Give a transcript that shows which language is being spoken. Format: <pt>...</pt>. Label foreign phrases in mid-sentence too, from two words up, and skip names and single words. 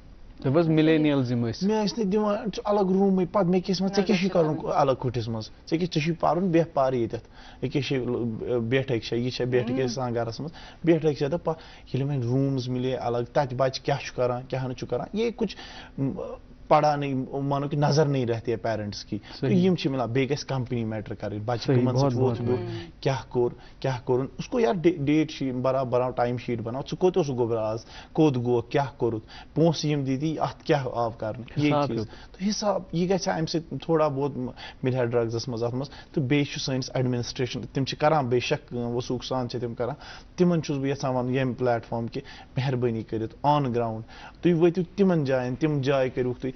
<ks>مِلینیلزم ٲسۍ مےٚ ٲسۍ نہٕ دِوان الگ روٗمٕے. پتہٕ مےٚ کیٛاہ ژےٚ کیٛاہ چھُے کَرُن الگ کُٹھِس منٛز, ژےٚ چھُے پَرُن بیٚہہ پَر ییٚتٮ۪تھ, ییٚکیٛاہ چھے بیٹھٕکۍ چھےٚ, یہِ چھےٚ بیٹھٕکۍ ٲسۍ آسان گرس منٛز, بیٹھٕکۍ چھےٚ تہٕ ییٚلہِ وۄنۍ روٗمٕز مِلے الگ, تَتہِ بچہِ کیٛاہ چھُ کران کیٛاہ نہٕ چھُ کران,</ks> <ur>یہ کچھ پڑا نہیں مانو کہ نظر نہیں رہتی ہے پیرنٹس کی.</ur> <ks>تو یم چھِ مِلان. بیٚیہِ گژھِ کمپنی میٹر کرٕنۍ, بچہِ کٕمن سۭتۍ ووت کیٛاہ کوٚر کیٛاہ کوٚرُن, اس کو یار</ks> <en>date sheet</en> <ks>بناو</ks> <en>time sheet</en> <ks>بناو, ژٕ کوٚت اوسُکھ گوٚبرا آز, کوٚت گوٚوکھ, کیٛاہ کوٚرُتھ, پونٛسہٕ یِم دِتی اتھ کیٛاہ آو کرنہٕ, یہ چیٖز. تہٕ حساب یہِ گژھِ امہِ سۭتۍ تھوڑا بہت مِلہِ ہا ڈرگزس منٛز اتھ منٛز. تہٕ بیٚیہِ چھُ سٲنِس ایڈمنسٹریشن تِم چھِ کران بے شک کٲم, وثوق سان چھِ تِم کران. تِمن چھُس بہٕ یژھان ونُن ییٚمہِ پلیٹ فارم کہِ مہربٲنی کٔرِتھ</ks> <en>on ground</en> <ks>تُہۍ وٲتِو تِمن جاین, تِم جایہِ کٔرِوُکھ تُہۍ.</ks>